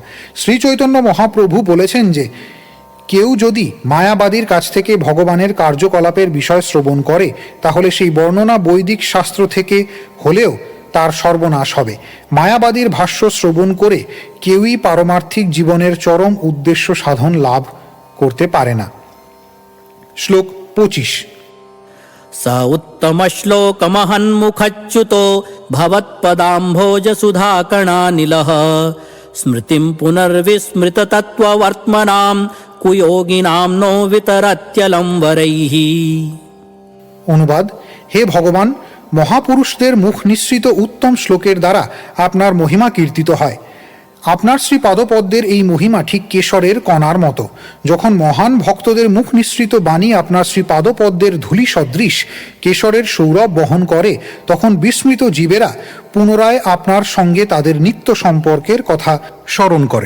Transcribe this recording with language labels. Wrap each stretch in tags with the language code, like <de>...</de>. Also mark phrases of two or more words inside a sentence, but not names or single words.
<bn>শ্রী চৈতন্য মহাপ্রভু বলেছেন যে কেউ যদি মায়াবাদীর কাছ থেকে ভগবানের কার্যকলাপের বিষয় শ্রবণ করে, তাহলে সেই বর্ণনা বৈদিক শাস্ত্র থেকে হলেও তার সর্বনাশ হবে। মায়াবাদীর ভাষ্য শ্রবণ করে কেউই পারমার্থিক জীবনের চরম উদ্দেশ্য সাধন লাভ করতে পারে না। শ্লোক 25</bn> <sa>स उत्तमश्लोकमहन्मुखच्युतो भवत्पदाम्भोजसुधाकणानिलः स्मृतिं पुनर्विस्मृततत्त्ववर्त्मनां कुयोगिनां नो वितरत्यलं वरैः।</sa> <bn>অনুবাদ: হে ভগবান, মহাপুরুষদের মুখ নিঃসৃত উত্তম শ্লোকের দ্বারা আপনার মহিমা কীর্তিত হয়। আপনার শ্রী পাদপদ্মের এই মহিমা ঠিক কেশরের কণার মতো। যখন মহান ভক্তদের মুখ নিঃসৃত বাণী আপনার শ্রী পাদপদ্মের ধূলি সদৃশ কেশরের সৌরভ বহন করে, তখন বিস্মৃত জীবেরা পুনরায় আপনার সঙ্গে তাদের নিত্য সম্পর্কের কথা স্মরণ করে।</bn>